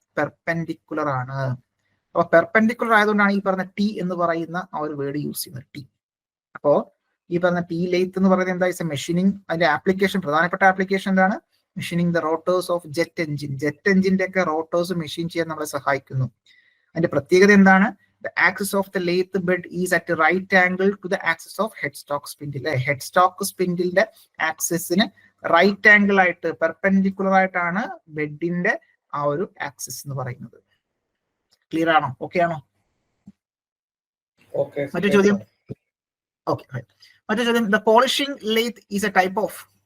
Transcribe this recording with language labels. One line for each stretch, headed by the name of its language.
Malayalam: Perpendicular ആണ്. അപ്പൊ perpendicular ആയതുകൊണ്ടാണ് ഈ പറഞ്ഞ ടി എന്ന് പറയുന്ന ആ ഒരു വേർഡ് യൂസ് ചെയ്യുന്നത്, ടി. അപ്പോ ഈ പറഞ്ഞ പി ലെയ്ത്ത് എന്ന് പറയുന്നത് എന്താ വെച്ചാൽ മെഷീനിങ്, അതിന്റെ ആപ്ലിക്കേഷൻ, പ്രധാനപ്പെട്ട ആപ്ലിക്കേഷൻ എന്താണ്?
English: Machining the rotors of jet engine.
Malayalam: Jet എഞ്ചിന്റെ ഒക്കെ റോട്ടേഴ്സ് മെഷീൻ ചെയ്യാൻ നമ്മളെ സഹായിക്കുന്നു. അതിന്റെ പ്രത്യേകത എന്താണ്?
English: The axis of the lathe bed is at a right angle to the axis of headstock spindle.
Malayalam: Headstock spindle ആക്സിസിന് right angle ആയിട്ട് പെർപെൻഡിക്കുലർ ആയിട്ടാണ് ബെഡിന്റെ ആ ഒരു ആക്സിസ് എന്ന് പറയുന്നത്. ക്ലിയർ ആണോ? ഓക്കെ ആണോ? മറ്റു ചോദ്യം? ഓക്കെ, മറ്റു ചോദ്യം.
English: The polishing lathe is a type of.